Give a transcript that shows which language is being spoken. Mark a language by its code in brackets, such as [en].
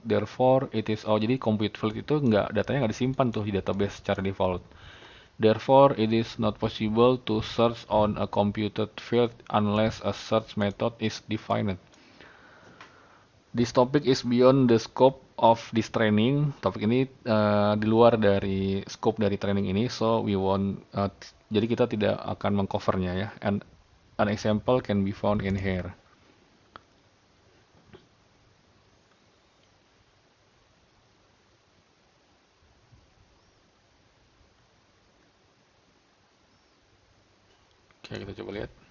[id] Therefore, jadi compute field itu datanya nggak disimpan tuh di database secara default. [en] Therefore, it is not possible to search on a computed field unless a search method is defined. This topic is beyond the scope of this training. [id] Topik ini di luar dari scope dari training ini, [en] so we won't. [id] Jadi kita tidak akan mengcovernya ya. [en] And an example can be found in here. [id] Oke, kita coba lihat.